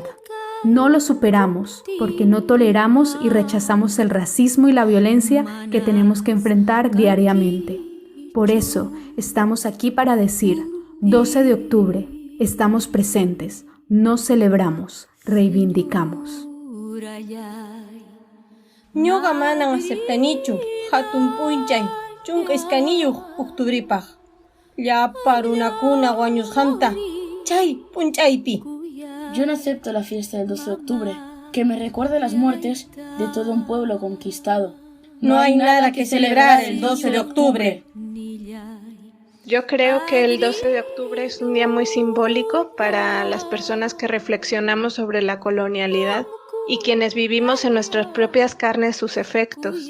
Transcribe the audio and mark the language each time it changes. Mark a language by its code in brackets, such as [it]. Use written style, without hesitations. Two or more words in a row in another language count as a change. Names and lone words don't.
[es] No lo superamos porque no toleramos y rechazamos el racismo y la violencia que tenemos que enfrentar diariamente. Por eso estamos aquí para decir: 12 de octubre, estamos presentes, no celebramos, reivindicamos. [qu] Ñuqa manan aceptanichu hatun p'unchay chunka iskaniyuq octubripaq. Llapa runakuna wañusqanta chay p'unchaypi. [es] Yo no acepto la fiesta del 12 de octubre, que me recuerde las muertes de todo un pueblo conquistado. No hay nada que celebrar el 12 de octubre. Yo creo que el 12 de octubre es un día muy simbólico para las personas que reflexionamos sobre la colonialidad y quienes vivimos en nuestras propias carnes sus efectos.